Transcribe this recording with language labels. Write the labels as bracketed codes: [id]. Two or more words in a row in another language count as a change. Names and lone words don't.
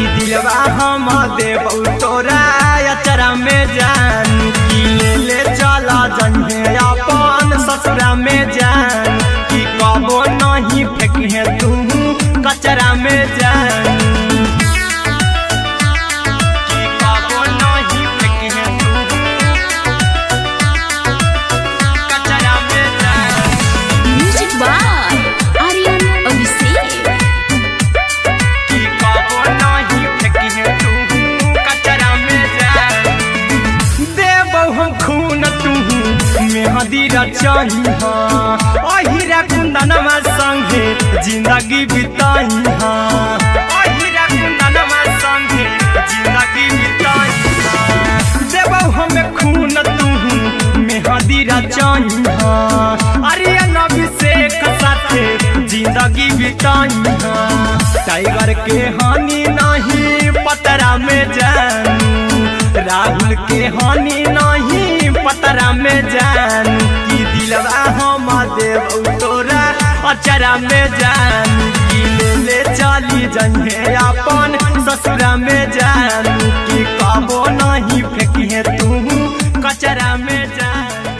[bho] दिलवा हम देबू तोरा अचरा में जानू की ले चला जइहे अपन ससुरा में जानू की कबो नहीं फेंकिहे तू कचरा में जानू की कबो नहीं फेंकिहे तू कचरा में जानू [en] music by आर्यन अभिषेक [bho] की कबो नहीं फेंकिहे तू कचरा में जानू देबौ हम खून तू मेहदी रचहिहा अहिरा कुंदनमा संगे जिंदगी बिताइहा अहिरा कुंदनमा संगे जिंदगी बिताइहा देबौ हम खून तू मेहदी रचहिहा आर्यन अभिषेक साथे जिंदगी बिताइहा टाइगर के हानि नहीं पतरा में जानू राहुल के हानि नहीं पतरा में जानू की दिलवा हम देबू तोरा अचरा में जानू की ले चली जइहे अपन ससुरा में जानू की कबो नहीं फेंकिहे तू कचरा में जानू